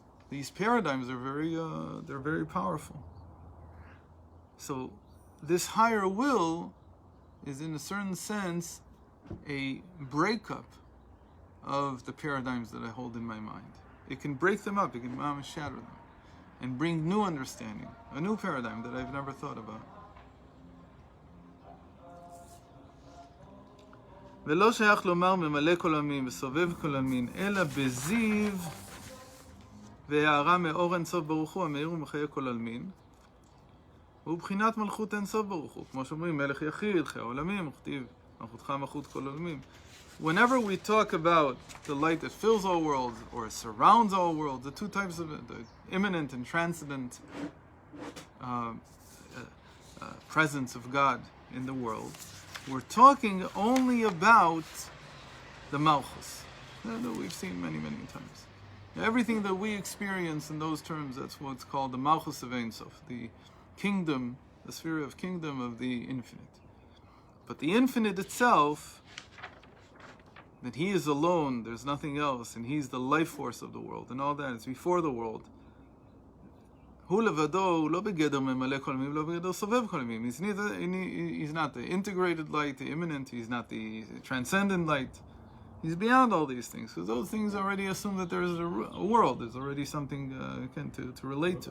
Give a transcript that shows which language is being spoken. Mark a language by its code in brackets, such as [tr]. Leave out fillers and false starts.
[en] These paradigms are they're very powerful. So this higher will is, in a certain sense, a breakup of the paradigms that I hold in my mind. It can break them up, it can shatter them, and bring new understanding, a new paradigm that I've never thought about. [he] ולא שייך לומר ממלא כל עמים וסובב כל עמים, אלא בזיו והערה מאור אין סוף ברוך הוא, המאיר ומחיה כל עלמין. הוא בחינת מלכות אין סוף ברוך הוא. כמו שאומרים, מלך יחיד, חי העולמים, וכתיב, מלכותך מלכות כל עולמים. [en] Whenever we talk about the light that fills all worlds or surrounds all worlds, the two types of it, the immanent and transcendent presence of God in the world, we're talking only about the Malchus that we've seen many, many times. Everything that we experience in those terms, that's what's called the Malchus of Ein Sof, the kingdom, the sphere of kingdom of the infinite. But the infinite itself, that he is alone, there's nothing else, and he's the life force of the world, and all that, it's before the world. [he] הוא לבדו, הוא לא בגדר ממלא כל עמים, לא בגדר סובב כל עמים. [en] He's not the integrated light, the immanent, he's not the transcendent light. He's beyond all these things, because those things already assume that there's a world, there's already something to relate to.